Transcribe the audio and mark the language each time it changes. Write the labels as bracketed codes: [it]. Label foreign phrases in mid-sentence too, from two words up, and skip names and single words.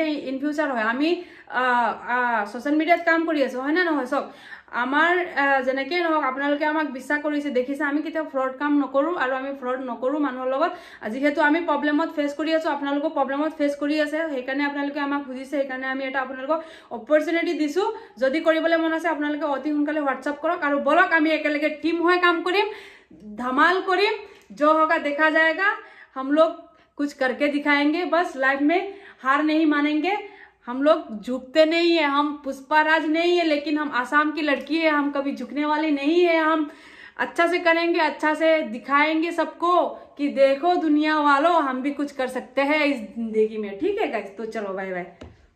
[en] in future [as] হয় আমি সোশ্যাল মিডিয়াত কাম কৰি আছো হয় না নহয় সব আমাৰ জেনেকে নহক আপোনালোকে আমাক বিশ্বাস কৰিছে দেখিছে আমি কিটা ফ্ৰড কাম নকৰো আৰু আমি ফ্ৰড নকৰো মানুহৰ লগত যেহেতু আমি প্ৰবলেমত ফেস কৰি আছো আপোনালোকক প্ৰবলেমত ফেস কৰি আছে হেকাৰণে আপোনালোকে আমাক বুজিছে হেকাৰণে আমি এটা আপোনালোকক অপৰচুনিটি দিছো যদি কৰিবলৈ মন আছে আপোনালোকে অতি সোনকালে WhatsApp কৰক আৰু বলক আমি একেলগে টিম হৈ কাম কৰিম ধমাল কৰিম [hi] जो होगा देखा जाएगा हम लोग कुछ करके दिखाएंगे बस लाइफ में हार नहीं मानेंगे हम लोग झुकते नहीं है हम पुष्पाराज नहीं है लेकिन हम आसाम की लड़की है हम कभी झुकने वाले नहीं है हम अच्छा से करेंगे अच्छा से दिखाएंगे सबको कि देखो दुनिया वालों हम भी कुछ कर सकते हैं इस जिंदगी में ठीक है गाइस तो चलो [en] bye bye